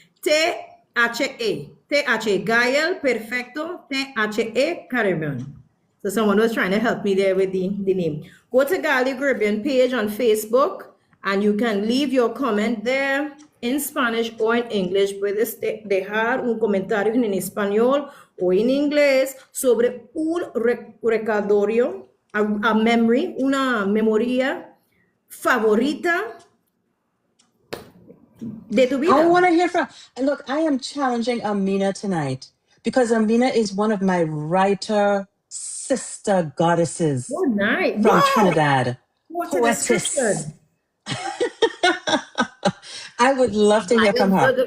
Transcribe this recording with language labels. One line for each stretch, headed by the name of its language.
English: T-H-A. Gaelle, perfecto. T-H-A, Caribbean. So someone was trying to help me there with the name. Go to Gaelle the Caribbean page on Facebook, and you can leave your comment there in Spanish or in English.
Spanish: Puedes dejar un comentario en español o en inglés sobre un recordatorio,
English: a memory,
Spanish: una memoria favorita de tu vida.
English: I want to hear from. Look, I am challenging Amina tonight because Amina is one of my writer sister goddesses Oh, nice. from Wow. Trinidad. What's the Poetess. description? I would love to hear from her. The